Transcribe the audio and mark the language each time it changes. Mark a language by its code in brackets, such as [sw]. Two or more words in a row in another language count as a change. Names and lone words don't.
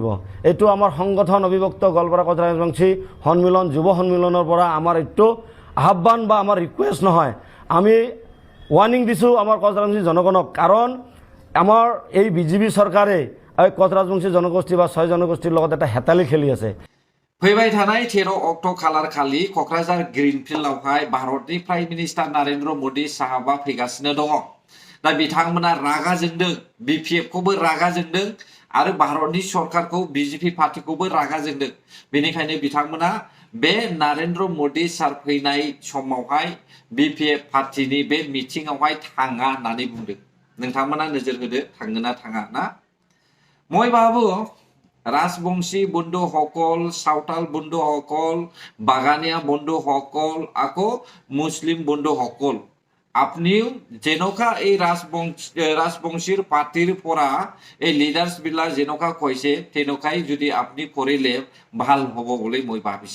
[as] এইটো আমাৰ সংগঠন অবিভক্ত গোৱালপাৰা কোচ ৰাজবংশী সন্মিলন যুৱ সন্মিলনৰ পৰা আমাৰ এইটো আহ্বান বা আমাৰ ৰিকুৱেষ্ট নহয়, আমি ৱাৰ্ণিং দিছোঁ আমাৰ কোচ ৰাজবংশী জনগণক, কাৰণ আমাৰ এই বিজেপি চৰকাৰে এই কোচ ৰাজবংশী জনগোষ্ঠী বা 6 জনগোষ্ঠীৰ লগত এটা হেতালি খেলি আছে। [brx] फैबाय थानाय 13 अक्ट' खालार खालि क'क्राझार ग्रीनफिल्डआवहाय भारतनि [en] prime minister [brx] नरेन्द्र मोदी साहाबा फैगासिनो दङ। दा बिथांमोना रागा जोंदों, बिपिएफखौबो रागा जोंदों आरो भारतनि सरकारखौ बिजेपि पार्टिखौबो रागा जोंदों। बेनिखायनो बिथांमोना बे नरेन्द्र मोदी सार फैनाय समावहाय बिपिएफ पार्टिनि बे मिटिंआवहाय थाङा होननानै बुंदों। नोंथांमोना नोजोर होदो, थाङो ना थाङा ना? [as] মই ভাবো ৰাজবংশী বন্ধুসকল, সাঁওতাল বন্ধুসকল, বাগানীয়া বন্ধুসকল, আকৌ মুছলিম বন্ধুসকল, আপনিও যেনেকুৱা এই ৰাজবংশীৰ পাৰ্টিৰ পৰা এই লিডাৰ্ছ বিলাক যেনেকুৱা কৈছে তেনেকুৱাই যদি আপুনি কৰিলে ভাল হ'ব বুলি মই ভাবিছে।